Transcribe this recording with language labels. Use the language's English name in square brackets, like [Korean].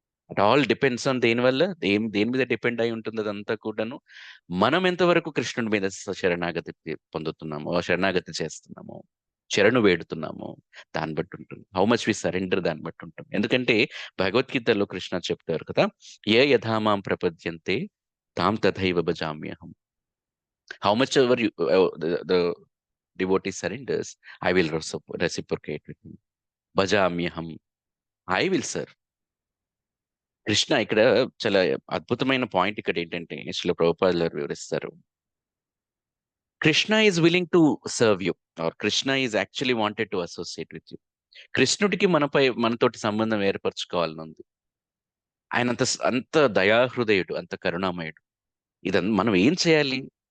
[English] it all depends on [Telugu] దేని వల్ల, దేని మీద డిపెండ్ అయి ఉంటుంది అదంతా కూడాను. మనం ఎంతవరకు కృష్ణుడి మీద శరణాగతి పొందుతున్నామో, శరణాగతి చేస్తున్నామో, శరణు వేడుతున్నామో దాన్ని బట్టి ఉంటుంది. [English] how much we surrender [Telugu] దాన్ని బట్టి ఉంటుంది. ఎందుకంటే భగవద్గీతలో కృష్ణ చెప్తారు కదా! [Sanskrit] యథా మాం ప్రపద్యంతే తాం తథైవ భజామ్యహం. [English] How much ever you the devotee surrenders, I will reciprocate with him. భజామ్యహం, I will serve. [Telugu] Krishna ఇక్కడ చాలా అద్భుతమైన పాయింట్ ఇక్కడ ఏంటంటే శ్రీల ప్రభుపాదులు గారు వివరిస్తారు. [English] Krishna is willing to serve you, or Krishna is actually wanted to associate with you. [Telugu] కృష్ణుడికి మనతోటి సంబంధం ఏర్పరచుకోవాలని ఉంది. ఆయన అంత దయాహృదయుడు, అంత కరుణామయుడు. మనం ఏం చేయాలి?